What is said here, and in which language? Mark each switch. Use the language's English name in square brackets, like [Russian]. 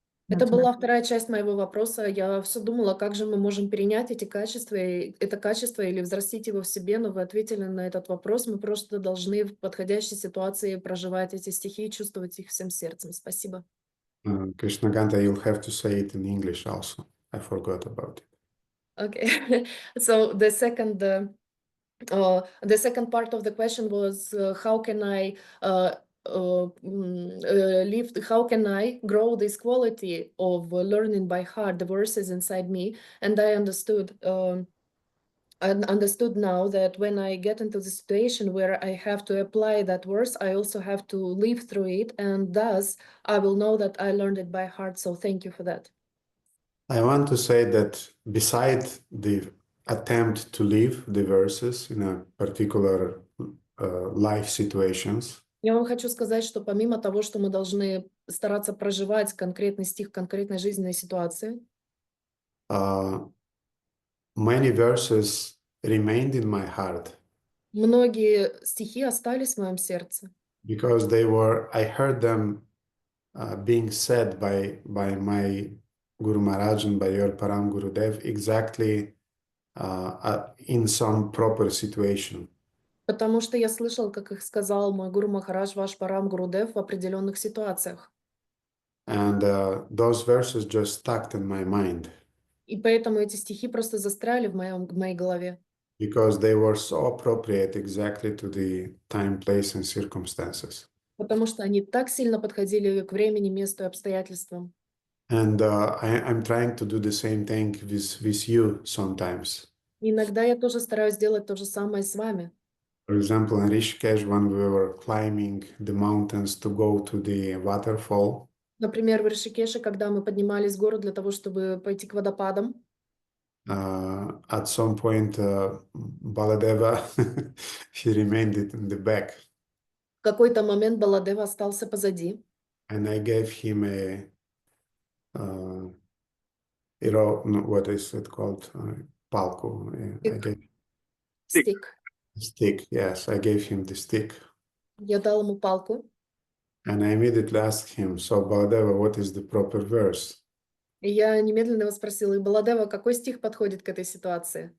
[Russian] Это была вторая часть моего вопроса. Я все думала, как же мы можем перенять это качество или взрастить его в себе, но вы ответили на этот вопрос. Мы просто должны в подходящей ситуации проживать эти стихи и чувствовать их всем сердцем. Спасибо. [English] Krishnaganta, you'll have to say it in English also. I forgot about it. Okay. So the second part of the question was how can I how can I grow this quality of learning by heart the verses inside me? And I understood I understood now that when I get into the situation where I have to apply that verse, I also have to live through it, and thus I will know that I learned it by heart. So thank you for that. I want to say that beside the attempt to live the verses in a particular life situations, [Russian] Я вам хочу сказать, что помимо того, что мы должны стараться проживать конкретный стих в конкретной жизненной ситуации, [English] many verses remained in my heart [Russian] многие стихи остались в моем сердце, [English] because I heard them being said by my Guru Maharaj and by your Param Gurudev exactly in some proper situation. [Russian] потому что я слышал, как их сказал мой Гуру Махарадж, ваш Парам Гурудев, в определенных ситуациях. [English] And those verses just stuck in my mind [Russian] И поэтому эти стихи просто застряли в моей голове, [English] because they were so appropriate exactly to the time, place, and circumstances. [Russian] потому что они так сильно подходили к времени, месту и обстоятельствам. [English] And I'm trying to do the same thing with you sometimes. [Russian] Иногда я тоже стараюсь делать то же самое с вами. [English] For example, in Rishikesh, when we were climbing the mountains to go to the waterfall, [Russian] Например, в Ришикеше, когда мы поднимались в гору для того, чтобы пойти к водопадам, [English] at some point, Baladeva, he remained in the back. [Russian] в какой-то момент Баладева остался позади. [English] And I gave him what is it called? [Italian] Palco. [English] I gave Стик. stick. Yes, I gave him the stick. [Russian] Я дал ему палку, [English] And I immediately asked him, so Baladeva, what is the proper verse? [Russian] и я немедленно его спросила: Баладева, какой стих подходит к этой ситуации?